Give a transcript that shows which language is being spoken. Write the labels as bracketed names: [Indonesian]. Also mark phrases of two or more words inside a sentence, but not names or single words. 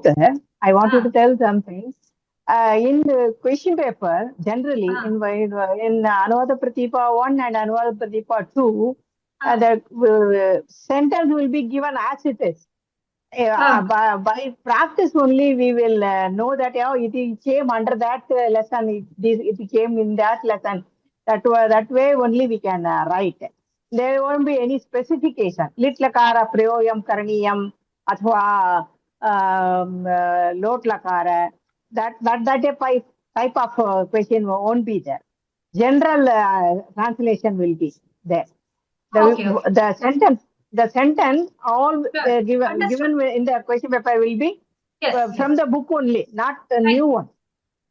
[English] I wanted to tell something. In the question paper, generally in Anuvada Pradeepa 1 and Anuvada Pradeepa 2, the sentence will be given as it is. By practice only, we will know that it came under that lesson, it came in that lesson. That way only we can write. There won't be any specification. [Sanskrit] लिट्लकार, प्रयोज्यम्, करणीयम्, अथवा, लोट्लकार. [English] That type of question won't be there. General translation will be there. The sentence all given in the question paper will be from the book only, not the new one.